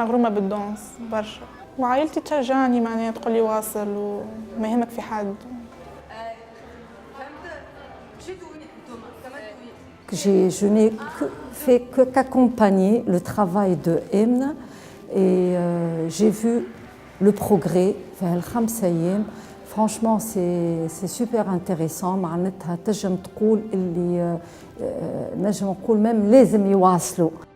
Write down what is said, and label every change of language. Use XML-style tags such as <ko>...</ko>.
<ar>مغرومه بالدونس برشا، وعائلتي تشجعني معناها تقول لي واصل وما يهمك في حد.</ar> <fr>Je n'ai fait qu'accompagner le travail de Emne et j'ai vu le progrès vers</fr> <ar>الخمسة أيام.</ar> <fr>Franchement, c'est super intéressant.</fr> <ar>معناتها تنجم تقول اللي نجم نقول même لازم يواصلوا.</ar>